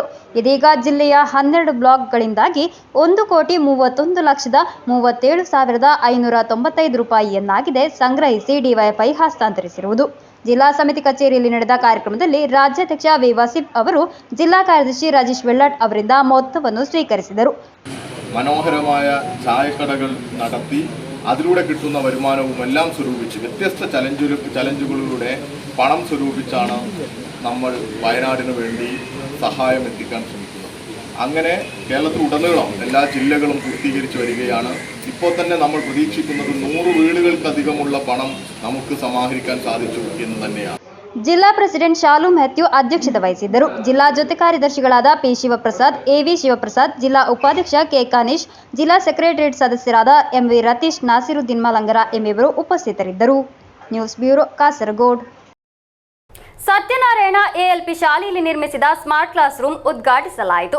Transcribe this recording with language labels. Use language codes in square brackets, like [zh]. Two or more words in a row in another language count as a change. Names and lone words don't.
[kn] ಇದೀಗ ಜಿಲ್ಲೆಯ 12 ಬ್ಲಾಕ್ಗಳಿಂದಾಗಿ 1,31,37,595 ರೂಪಾಯಿಯನ್ನಾಗಿದೆ ಸಂಗ್ರಹಿಸಿ ಡಿವೈಎಫ್ಐ ಹಸ್ತಾಂತರಿಸಿರುವುದು. ಜಿಲ್ಲಾ ಸಮಿತಿ ಕಚೇರಿಯಲ್ಲಿ ನಡೆದ ಕಾರ್ಯಕ್ರಮದಲ್ಲಿ ರಾಜ್ಯಾಧ್ಯಕ್ಷ ವಿ ವಸೀಫ್ ಅವರು ಜಿಲ್ಲಾ ಕಾರ್ಯದರ್ಶಿ ರಾಜೇಶ್ ವೆಳ್ಳಾಟ್ ಅವರಿಂದ ಮೊತ್ತವನ್ನು സ്വീകരിಸಿದರು. [ml] മനോഹരമായ ചായക്കടകൾ നടത്തി അതിലൂടെ കിട്ടുന്ന വരുമാനവും എല്ലാം സ്വരൂപിച്ച് വ്യത്യസ്ത ചലഞ്ചുകളിലൂടെ പണം സ്വരൂപിച്ചാണ് നമ്മൾ വയനാടിന് വേണ്ടി സഹായം എത്തിക്കാൻ ശ്രമിക്കുന്നത്. അങ്ങനെ കേരളത്തിലുടനീളം എല്ലാ ജില്ലകളും പൂർത്തീകരിച്ചു വരികയാണ്. ഇപ്പോൾ തന്നെ നമ്മൾ പ്രതീക്ഷിക്കുന്നത് 100 വീടുകൾക്കധികമുള്ള പണം നമുക്ക് സമാഹരിക്കാൻ സാധിച്ചു എന്ന് തന്നെയാണ്. [kn] ಜಿಲ್ಲಾ ಪ್ರೆಸಿಡೆಂಟ್ ಶಾಲು ಮ್ಯಾಥ್ಯೂ ಅಧ್ಯಕ್ಷತೆ ವಹಿಸಿದ್ದರು. ಜಿಲ್ಲಾ ಜೊತೆ ಕಾರ್ಯದರ್ಶಿಗಳಾದ ಪಿ ಶಿವಪ್ರಸಾದ್, ಎವಿ ಶಿವಪ್ರಸಾದ್, ಜಿಲ್ಲಾ ಉಪಾಧ್ಯಕ್ಷ ಕೆ ಕಾನೇಶ್, ಜಿಲ್ಲಾ ಸೆಕ್ರೆಟರಿಯೇಟ್ ಸದಸ್ಯರಾದ ಎಂವಿ ರತೀಶ್, ನಾಸಿರುದ್ದೀನ್ ಮಲಂಗರ ಎಂಬಿವರು ಉಪಸ್ಥಿತರಿದ್ದರು. [en] News Bureau, ಕಾಸರಗೋಡು. [kn] ಸತ್ಯನಾರಾಯಣ ಎಎಲ್ಪಿ ಶಾಲೆಯಲ್ಲಿ ನಿರ್ಮಿಸಿದ [en] smart class room [kn] ಉದ್ಘಾಟಿಸಲಾಯಿತು.